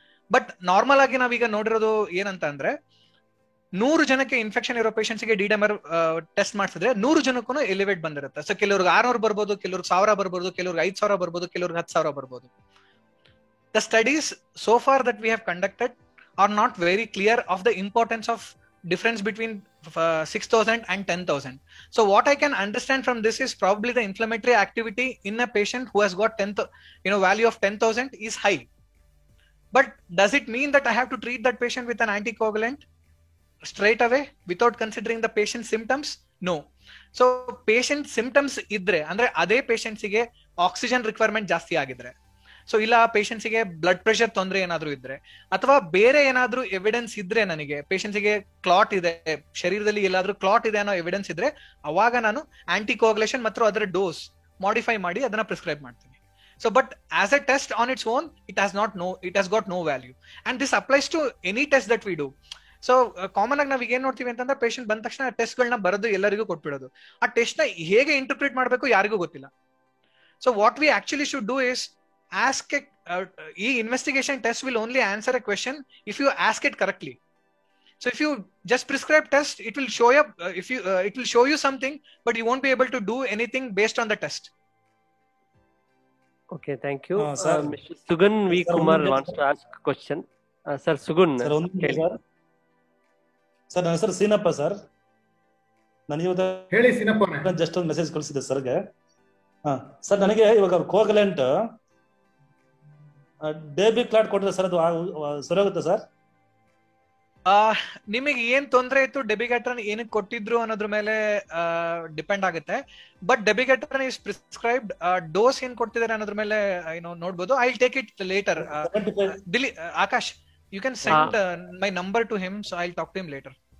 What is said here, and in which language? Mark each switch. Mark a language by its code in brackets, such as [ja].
[kn] But normal ಆಗಿ ನಾವೀಗ ನೋಡಿರೋದು ಏನಂತ ಅಂದ್ರೆ, 100 ಜನಕ್ಕೆ ಇನ್ಫೆಕ್ಷನ್ ಇರೋ ಪೇಷಂಟ್ಸ್ಗೆ D-dimer ಟೆಸ್ಟ್ ಮಾಡಿಸಿದ್ರೆ 100 ಜನಕ್ಕೂ ಎಲಿವೇಟ್ ಬಂದಿರುತ್ತೆ. ಸೊ ಕೆಲವ್ರಿಗೆ 600 ಬರ್ಬೋದು, ಕೆಲವ್ರಿಗೆ 1000 ಬರ್ಬೋದು, ಕೆಲವ್ರಿಗೆ 5000 ಬರ್ಬೋದು, ಕೆಲವ್ರಿಗೆ 10,000 ಬರ್ಬೋದು. [en] The studies so far that we have conducted are not very clear of the importance of difference between 6,000 and 10,000. So what I can understand from this is probably the inflammatory activity in a patient who has got value of 10,000 is high. But does it mean that I have to treat that patient with an anticoagulant straight away without considering the patient's symptoms? No. [kn] So patient symptoms idre andre ade patients ಗೆ oxygen requirement ಜಾಸ್ತಿ ಆಗಿದ್ರೆ, so ಇಲ್ಲ ಪೇಷಂಟ್ಸ್ಗೆ blood pressure ತೊಂದರೆ ಏನಾದ್ರು ಇದ್ರೆ, ಅಥವಾ ಬೇರೆ ಏನಾದ್ರೂ ಎವಿಡೆನ್ಸ್ ಇದ್ರೆ, ನನಗೆ ಪೇಷಂಟ್ಸ್ಗೆ ಕ್ಲಾಟ್ ಇದೆ, ಶರೀರದಲ್ಲಿ ಎಲ್ಲಾದ್ರೂ ಕ್ಲಾಟ್ ಇದೆ ಅನ್ನೋ ಎವಿಡೆನ್ಸ್ ಇದ್ರೆ, ಅವಾಗ ನಾನು ಆಂಟಿಕೋಗುಲೇಷನ್ ಮತ್ತು ಅದರ ಡೋಸ್ ಮಾಡಿಫೈ ಮಾಡಿ ಅದನ್ನ ಪ್ರಿಸ್ಕ್ರೈಬ್ ಮಾಡ್ತೀನಿ. [en] So but as a test on its own, it has got no value, and this applies to any test that we do. [kn] So common ಆಗಿ ನಾವ್ ಏನ್ ನೋಡ್ತೀವಿ ಅಂತಂದ್ರೆ ಪೇಷಂಟ್ ಬಂದ ತಕ್ಷಣ ಟೆಸ್ಟ್ ಗಳನ್ನ ಬರೆದು ಎಲ್ಲರಿಗೂ ಕೊಟ್ಬಿಡೋದು. ಆ ಟೆಸ್ಟ್ ನ ಹೇಗೆ ಇಂಟರ್ಪ್ರಿಟ್ ಮಾಡಬೇಕು ಯಾರಿಗೂ ಗೊತ್ತಿಲ್ಲ. [en] So what we actually should do is ask ಈ investigation test will only answer a question if you ask it correctly. So if you just prescribe test, it will show up. It will show you something, but you won't be able to do anything based on the test. Okay, thank you. Mr. Sugun V. Kumar wants to ask a question. Sir Sugun. [kn] Sir ನನ್ನ ಹೆಸರು Seenappa sir. ನಾನು ಇವತ್ತು ಹೇಳಿ Seenappa. Just ಒಂದು message ಕಳಿಸಿದ್ದೆ ಸರ್ಗೆ. Sir ನನಗೆ ಇವಾಗ ಕೋಗಲೆಂಟ್ Debbie clot ಕೊಟ್ಟರೆ ಸರ್ ಅದು ಸರಿಯಾಗುತ್ತೆ ಸರ್? ನಿಮಗೆ ಏನ್ ತೊಂದರೆ ಇತ್ತು, ಡೆಬಿಗೇಟ್ರನ್ ಏನಕ್ಕೆ ಕೊಟ್ಟಿದ್ರು ಅನ್ನೋದ್ರ ಮೇಲೆ ಡಿಪೆಂಡ್ ಆಗುತ್ತೆ. [en] But dabigatran is prescribed. [kn] ಡೋಸ್ ಏನ್ ಕೊಡ್ತಿದ್ದಾರೆ ಅನ್ನೋದ್ರ ಮೇಲೆ ನೋಡ್ಬೋದು. [en] I will take it later. Akash, you can send my number to him, so I'll talk to him later.